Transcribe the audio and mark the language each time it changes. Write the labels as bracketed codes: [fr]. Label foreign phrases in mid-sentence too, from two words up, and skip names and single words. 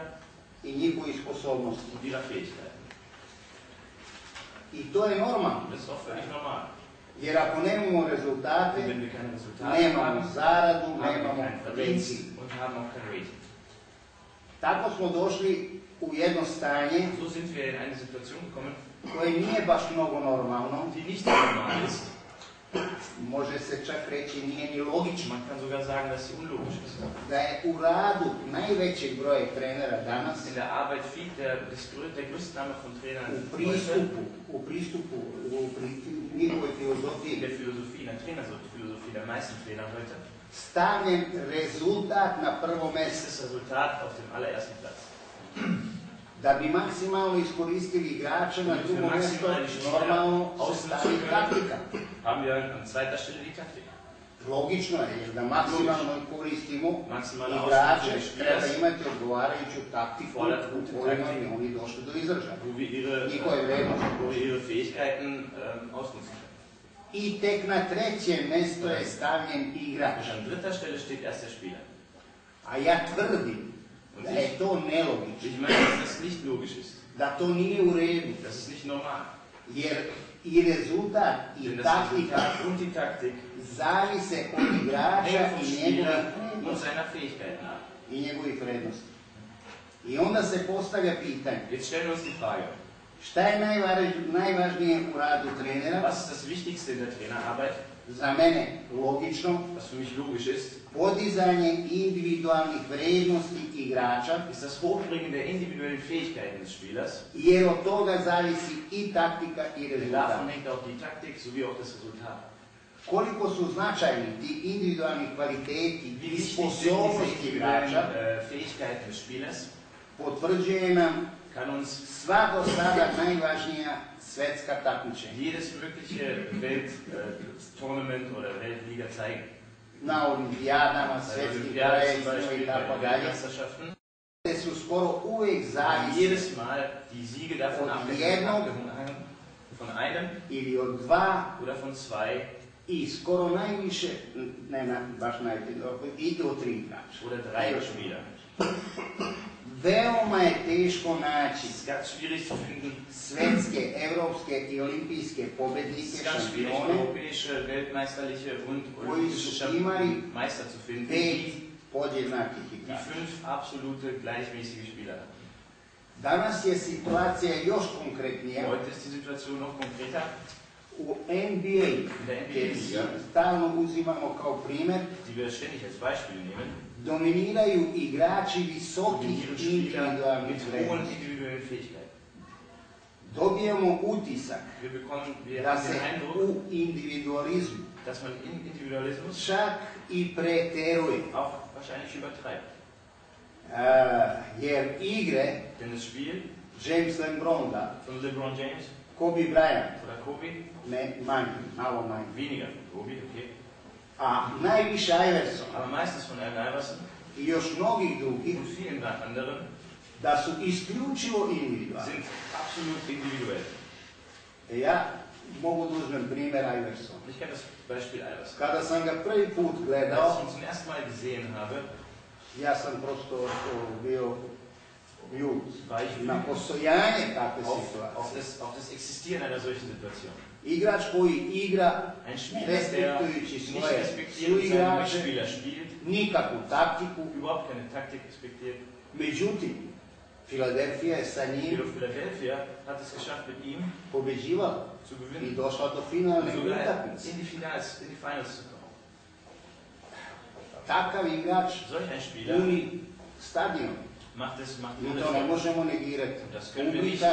[sr] i njihovih sposobnosti. [de] und ihrer Fähigkeiten. [sr] I to je normalno. [de] Das ist auch völlig normal. [sr] Jer ako nemamo rezultate, [de] Wenn wir keine Resultate [sr] nemamo [de] haben, [sr] zaradu, [de] haben wir [sr] nemamo [de] keinen [sr] rating. [de] Verdienst und haben auch kein Rating. [sr] Tako smo došli u jedno stanje [de] So sind wir in eine Situation gekommen, [sr] koje nije baš mnogo normalno. [de] die nicht normal ist. [sr] Može se čak reći nije ni logično. [de] Man kann sogar sagen, dass sie unlogisch ist. [sr] Da je u radu najvećeg broja trenera danas [de] In der Arbeit der größte Name von Trainern [sr] u pristupu njihovoj [de] in [sr] filozofiji [de] der Philosophie, in der Trainerphilosophie der meisten Trainer heute, [sr] stavljen rezultat na prvo [de] ist [sr] mjesto. [de] das Resultat auf dem allerersten Platz. [sr] Da bi maksimalno iskoristili igrača na drugo mjesto, normalno se stavi taktika. [de] Haben wir an zweiter Stelle die Taktik. [sr] Logično je, jer da maksimalno koristimo [de] Maximalno [sr] igrače, [de] ausnutzen [sr] treba [de] des [sr] imati odgovarajuću taktiku u kojima bi oni došli do izražaja. [de] wo wir [sr] Njihove vrednosti. [de] ihre Fähigkeiten ausnutzen können. [sr] I tek na treće mjesto je stavljen igrač. [de] An dritter Stelle steht erst der Spieler. [sr] A ja tvrdim da je to nelogično, [de] Ich meine, dass das nicht logisch ist. [sr] da to nije u redu, [de] Das ist nicht normal. [sr] jer i rezultat i [de] Denn das [sr] taktika [de] Resultat und die Taktik [sr] zavise od igrača [de] hängen vom Spieler und [sr] i [de] seiner Fähigkeiten ab. [sr] njegovih vrednosti. I onda se postavlja pitanje, [de] Jetzt stellen wir uns die Frage, [sr] šta je najvažnije u radu trenera? [de] was ist das Wichtigste in der Trainerarbeit? [sr] Za mene logično, [de] Was für mich logisch ist, [sr] podizanje individualnih vrednosti igrača, [de] ist das Hochbringen der individuellen Fähigkeiten des Spielers. [sr] jer od toga zavisi i taktika i [de] Denn [sr] rezultat. [de] davon hängt auch die Taktik sowie auch das Resultat. [sr] Koliko su značajni ti individualni kvaliteti [de] Wie [sr] i [de] wichtig sind [sr] sposobnosti [de] diese individuellen [sr] igrača, [de] Fähigkeiten des Spielers, [sr] potvrđuje nam [de] kann uns [sr] sva do sada najvažnija svetska takmičenja. [de] jedes mögliche Welttournament oder Weltliga zeigen. [sr] Na olimpijadama, [de] Bei [sr] svetskim [de] Olympiaden zum [sr] prvenstvima [de] Beispiel, [sr] i [de] bei [sr] tako [de] den [sr] dalje, [de] Weltmeisterschaften. [sr] te su skoro uvijek zavisi [de] Jedes Mal die Siege davon abhängen von einem [sr] ili od dva [de] oder von zwei [sr] i skoro najviše, baš najviše, i do tri igrača. [de] oder drei Spieler. [sr] Veoma je teško naći [de] Es ist ganz schwierig zu finden, [sr] svetske, evropske i olimpijske [de] es [sr] pobednike, [de] ist ganz schwierig, [sr] šampione, [de] europäische, weltmeisterliche und [sr] Koji [de] olympische [sr] su imali [de] Meister zu finden, [sr] 5 podjednakih [de] die [sr] igrača. [de] 5 absolute gleichmäßige Spieler haben. [sr] Danas je situacija još konkretnija. [de] Heute ist die Situation noch konkreter. [sr] U NBA, [de] der NBA [sr] gdje [de] Liga, [sr] stalno uzimamo kao primjer, [de] die wir ständig als Beispiel nehmen, [sr] dominiraju igrači visokih [de] dominieren Spieler [sr] individualnih [de] mit hohen [sr] vrednosti. [de] individuellen Fähigkeiten. [sr] Dobijemo utisak [de] Wir [sr] da [de] haben [sr] se [de] den Eindruck, [sr] u individualizmu [de] dass man in Individualismus [sr] čak i preteruje. [de] auch wahrscheinlich übertreibt. [sr] Jer igre [de] Denn das Spiel [sr] James LeBronda, [de] von LeBron James [sr] Kobe Bryant, [de] oder Kobe, [sr] ne manje, malo manje, [de] weniger von Kobe, okay, [sr] a najviše Iverson [de] aber meistens von Allen Iverson [sr] i još mnogih drugih, [de] und vielen anderen [sr] da su isključivo individualni. [de] sind absolut individuell. [sr] Ja mogu da uzmem primjer Iversona. [de] Ich kenne das Beispiel Iverson. [sr] Kada sam ga prvi put [de] Als [sr] gledao, [de] ich ihn zum ersten Mal gesehen habe, [sr] ja sam prosto bio ljut [de] war ich [sr] na [de] wütend [sr] postojanje takve [de] auf [sr] situacije. [de] das Existieren einer solchen Situation. [sr] Igrač koji igra [de] Ein Spieler, der [sr] respektujući [de] nicht [sr] svoje [de] respektiert seine [sr] suigrače, [de] Mitspieler spielt, [sr] nikakvu taktiku, [de] überhaupt keine Taktik respektiert. [sr] međutim, Filadelfija je sa njim [de] Philadelphia hat es geschafft, mit ihm [sr] pobeđivala [de] zu [sr] i [de] gewinnen. [sr] došla do finalne [de] Sogar [sr] utakmice. [de] in die Finals zu kommen. [sr] Takav igrač [de] Solch ein Spieler [sr] puni stadion. [de] macht [sr] Mi [de] alles [sr] to ne [de] voll. [sr] možemo negirati. [de] Das können wir nicht